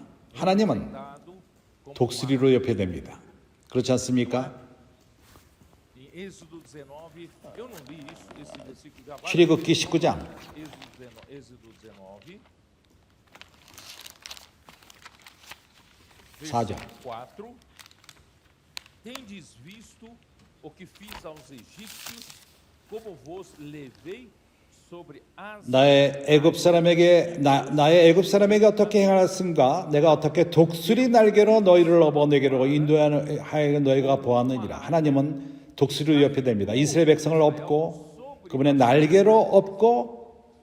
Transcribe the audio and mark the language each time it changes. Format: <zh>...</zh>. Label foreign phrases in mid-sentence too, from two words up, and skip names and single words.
<ko>하나님은 독수리로 옆에 됩니다. 그렇지 않습니까? 출애굽기 19장 4절.</ko> <pt>Tendes visto o que fiz aos egípcios, como vos levei sobre as</pt> <ko>나의 애굽 사람에게 어떻게 행하였은가? 내가 어떻게 독수리 날개로 너희를 업어 내게로 인도하여 너희가 보았느니라. 하나님은 독수리로 옆에 됩니다. 이스라엘 백성을 업고 그분의 날개로 업고</ko>